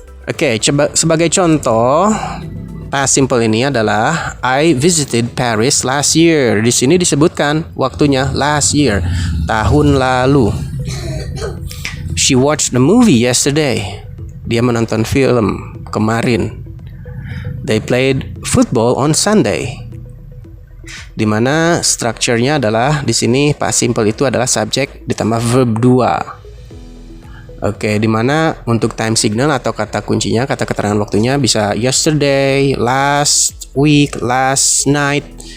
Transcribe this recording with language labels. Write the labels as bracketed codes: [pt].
[id] Oke, coba sebagai contoh, past simple ini adalah [en] I visited Paris last year. [id] Di sini disebutkan waktunya last year, tahun lalu. [en] She watched the movie yesterday. [id] Dia menonton film kemarin. [en] They played football on Sunday. [id] Di mana strukturnya adalah di sini past simple itu adalah subject ditambah verb 2. Oke, dimana untuk time signal atau kata kuncinya, kata keterangan waktunya bisa yesterday, last week, last night,